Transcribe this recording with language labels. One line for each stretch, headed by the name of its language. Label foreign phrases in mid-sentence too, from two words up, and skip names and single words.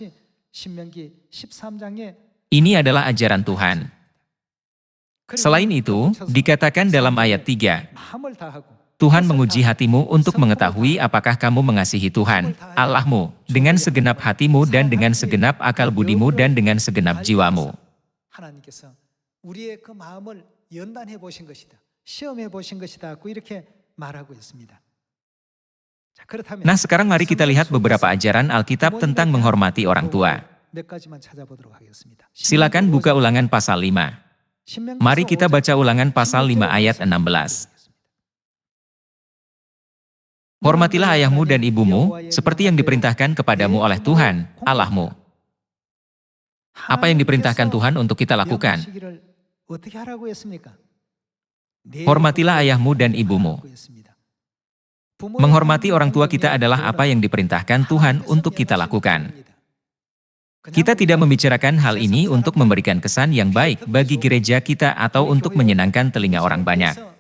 Indonesian: Ini adalah ajaran Tuhan. Selain itu, dikatakan dalam ayat 3, Tuhan menguji hatimu untuk mengetahui apakah kamu mengasihi Tuhan, Allahmu, dengan segenap hatimu dan dengan segenap akal budimu dan dengan segenap jiwamu.
Korean: 하나님께서 우리의 그 마음을 연단해 보신 것이다. 시험해 보신 것이다고 이렇게 말하고 있습니다. 자, 그렇다면
Indonesian: Nah, sekarang mari kita lihat beberapa ajaran Alkitab tentang menghormati orang tua.
Korean: 몇 가지만 찾아보도록 하겠습니다.
Indonesian: Silakan buka Ulangan pasal 5. Mari kita baca Ulangan pasal 5 ayat 16. Hormatilah ayahmu dan ibumu, seperti yang diperintahkan kepadamu oleh Tuhan, Allahmu. Apa yang diperintahkan Tuhan untuk kita lakukan?
Korean: 어떻게 하라고 했습니까?
Indonesian: Hormatilah ayahmu dan ibumu. Menghormati orang tua kita adalah apa yang diperintahkan Tuhan untuk kita lakukan. Kita tidak membicarakan hal ini untuk memberikan kesan yang baik bagi gereja kita atau untuk menyenangkan telinga orang banyak.